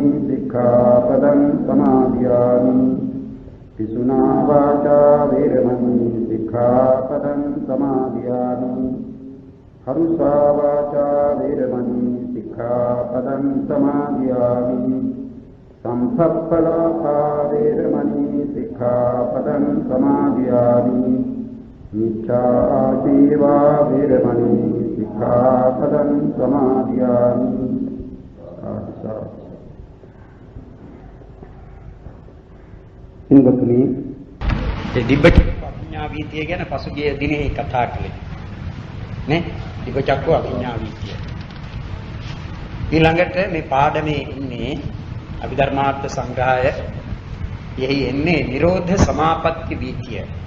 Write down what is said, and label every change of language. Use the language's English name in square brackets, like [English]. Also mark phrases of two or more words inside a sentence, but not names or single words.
[Pali] सिक्खापदं समादयामि पिसुना वाचा वेरमणि सिक्खापदं समादयामि हरुषा वाचा वेरमणि सिक्खापदं समादयामि संसप्पलापा वेरमणि सिक्खापदं समादयामि मिच्छा आजीवा वेरमणि सिक्खापदं समादयामि [Sinhala] ඉන්දතුනි ඒ දිබ්බචක්ක අභිඥා වීතිය ගැන පසුගිය දිනේ කතා කළේ නේ දිබ්බචක්ක අභිඥා වීතිය ඊළඟට මේ පාඩමේ ඉන්නේ අභිධර්මාර්ථ සංග්‍රහය එහි එන්නේ නිරෝධ සමාපatti වීතිය